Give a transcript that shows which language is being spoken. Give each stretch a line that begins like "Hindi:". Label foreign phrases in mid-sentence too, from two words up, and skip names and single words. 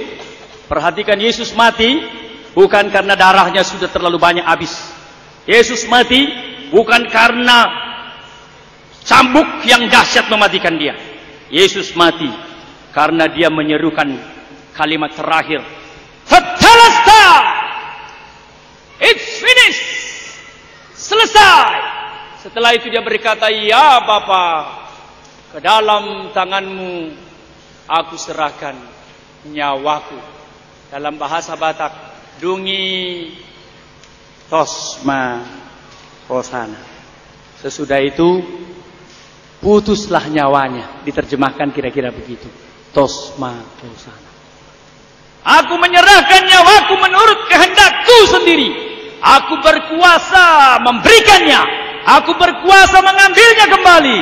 Indonesian: Perhatikan, Yesus mati bukan karena darahnya sudah terlalu banyak habis. Yesus mati bukan karena cambuk yang dahsyat mematikan dia. Yesus mati karena dia menyerukan kalimat terakhir, Tetelestai,
English: it's finished,
Indonesian: selesai. Setelah itu dia berkata, ya Bapa, ke dalam tanganmu aku serahkan nyawaku. Dalam bahasa Batak,
Batak Toba: dungi tosma rosana.
Indonesian: Sesudah itu putuslah nyawanya. Diterjemahkan kira-kira begitu.
Batak Toba: Tosma rosana.
Indonesian: Aku menyerahkan nyawaku menurut kehendakku sendiri. Aku berkuasa memberikannya. Aku berkuasa mengambilnya kembali.